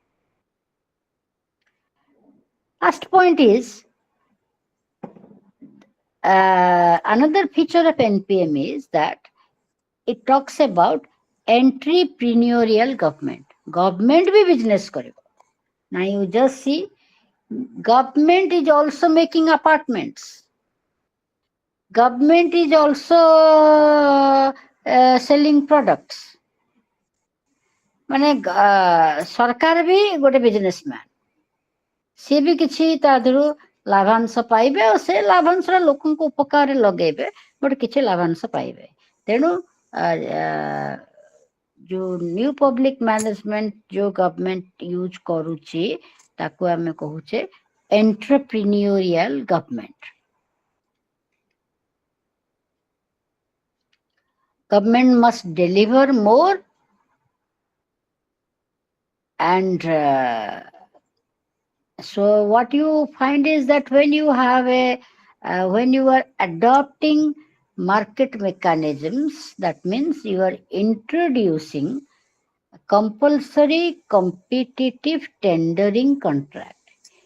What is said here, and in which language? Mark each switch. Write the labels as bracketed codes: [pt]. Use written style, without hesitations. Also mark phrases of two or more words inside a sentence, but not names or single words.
[en] Last point is another feature of NPM is that it talks about entrepreneurial government. [hi] Government भी business करेगा. [en] Now you just see, government is also making apartments. Government is also selling products. [or] ମାନେ ସରକାର ବି ଗୋଟେ ବିଜନେସମ୍ୟାନ, ସିଏ ବି କିଛି ତା ଦେହରୁ ଲାଭାଂଶ ପାଇବେ ଆଉ ସେ ଲାଭାଂଶଟା ଲୋକଙ୍କୁ ଉପକାରରେ ଲଗେଇବେ, ଗୋଟେ କିଛି ଲାଭାଂଶ ପାଇବେ। ତେଣୁ ଯୋଉ [en] new public management [or] ଯୋଉ [en] government use [or] କରୁଛି ତାକୁ ଆମେ କହୁଛେ [en] entrepreneurial government. Government must deliver more and so what you find is that when you have when you are adopting market mechanisms, that means you are introducing compulsory competitive tendering contract.